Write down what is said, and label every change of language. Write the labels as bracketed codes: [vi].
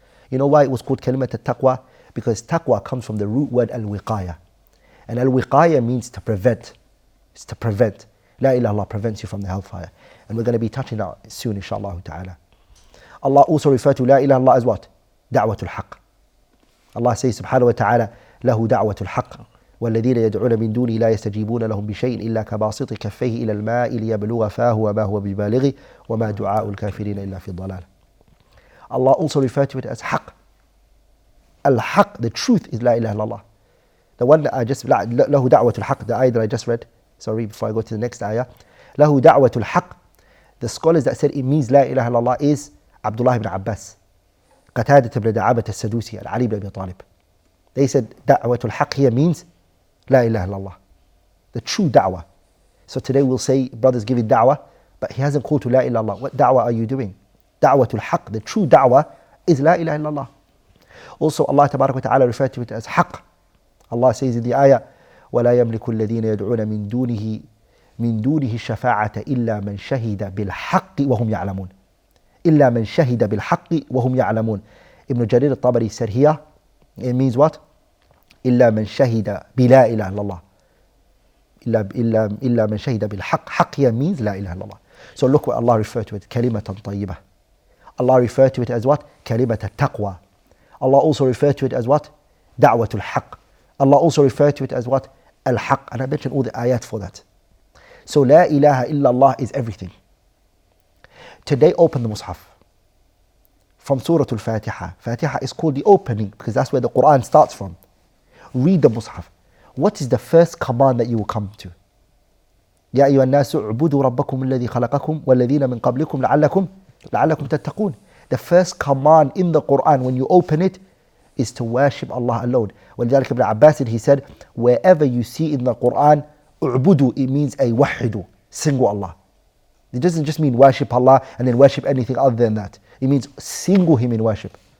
[en] You know why it was called kalimat al-taqwa? Because taqwa comes from the root word al-wiqaya. And al-wiqaya means to prevent. It's to prevent. La ilaha illallah prevents you from the hellfire. And we're going to be touching on it soon, inshallah ta'ala. Allah also referred to La ilaha illallah as what? [ar] Da'watul haqq. [en] Allah says [ar] subhanahu wa ta'ala, له دعوة الحق والذين يدعون من دونه لا يستجيبون لهم بشيء إلا كباسط كفيه إلى الماء ليبلغ فاه وما هو ببالغه وما دعاء الكافرين إلا في الضلال. [en] Allah also referred to it as haqq. Al-haqq, the truth is La ilaha illallah. The one that I just, [ar] له دعوة الحق, [en] the ayah that I just read, sorry, before I go to the next ayah, له دعوة الحق. The scholars that said it means La ilaha illallah is Abdullah ibn Abbas, Qatadah ibn Da'abat al-Sadusi, and Ali ibn Abi Talib. They said da'watul haqq here means La ilaha illallah, the true da'wah. So today we'll say, brothers giving da'wah, but he hasn't called to La ilaha illallah. What da'wah are you doing? Da'watul haqq, the true da'wah is La ilaha illallah. Also Allah Tabarak wa Ta'ala referred to it as haqq. Allah says in the ayah, [ar] وَلَا يَمْلِكُ الَّذِينَ يَدْعُونَ من دونه الشفاعة إلا من شهد بالحق وهم يعلمون. إلا من شهد بالحق وهم يعلمون. [en] Ibn Jarir al-Tabari said here, it means what? [ar] إلا من شهد بلا إله إلا الله. إلا من شهد بالحق. حق [en] here means [ar] لا إله إلا الله. [en] So look what Allah referred to it, [ar] كلمة طيبة. [en] Allah referred to it as what? [ar] كلمة التقوى. [en] Allah also referred to it as what? [ar] دعوة الحق. [en] Allah also referred to it as what? Al-Haq. And I mentioned all the ayat for that. So La ilaha illallah is everything. Today open the Mus'haf from Surah Al-Fatiha. Fatiha is called the opening because that's where the Quran starts from. Read the Mus'haf. What is the first command that you will come to? [ar] يا أيها الناس اعبدوا ربكم الذي خلقكم والذين من قبلكم لعلكم تتقون. [en] The first command in the Quran when you open it is to worship Allah alone. [ar] ولذلك [en] Ibn Abbas, he said, wherever you see in the Quran u'budu, it means a wahidu, single Allah. It doesn't just mean worship Allah and then worship anything other than that. It means single Him in worship.